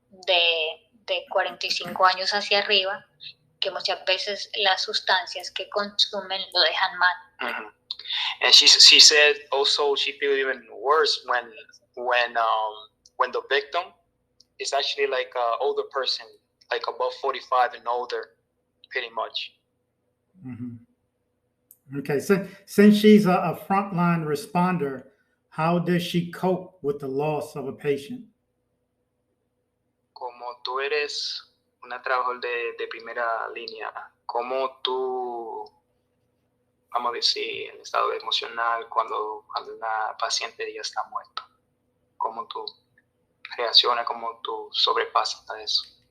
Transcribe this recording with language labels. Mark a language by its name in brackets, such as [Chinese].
[Spanish] De 45 años hacia arriba, que muchas veces las sustancias que consumen lo dejan mal. Mm-hmm. [English] And she said also she feels even worse when the victim is actually like an older person, like above 45 and older, pretty much. Mm-hmm. Okay, so since she's a frontline responder, how does she cope with the loss of a patient? [Spanish] Como tú eres una trabajadora de primera línea, ¿cómo tú, vamos a decir, el estado emocional cuando una paciente ya está muerta? ¿Cómo tú reaccionas, cómo tú sobrepasas a eso?